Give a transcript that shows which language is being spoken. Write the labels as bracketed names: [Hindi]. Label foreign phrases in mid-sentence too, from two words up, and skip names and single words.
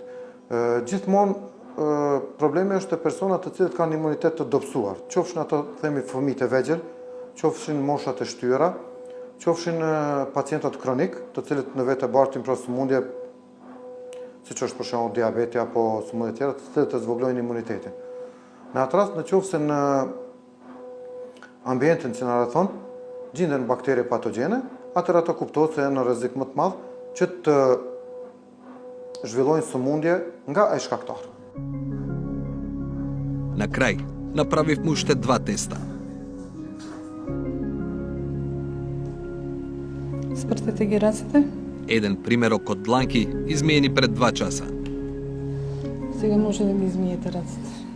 [Albanian] Gjithmonë problemi është te personat të cilët kanë imunitet të dobësuar, qofshin ato themi fëmijët e vegjël, qofshin moshat e shtyra, qofshin pacientat kronik, të cilët në vetë bartin pra sëmundje, siç është për shembull diabeti apo sëmundje tjera, të cilët e zvogëlojnë imunitetin. Në atë rast, nëse në ambientin që na rrethon gjenden bakterie patogjene, atëherë ato kuptohet se janë në rrezik më të madh që të zhvillojnë sëmundje nga ai shkaktar. [Macedonian] На крај, направивме уште 2 теста. Спртете ги рацете. Еден примерок од дланки измиени пред 2 часа. Сега може да ги измиете рацете.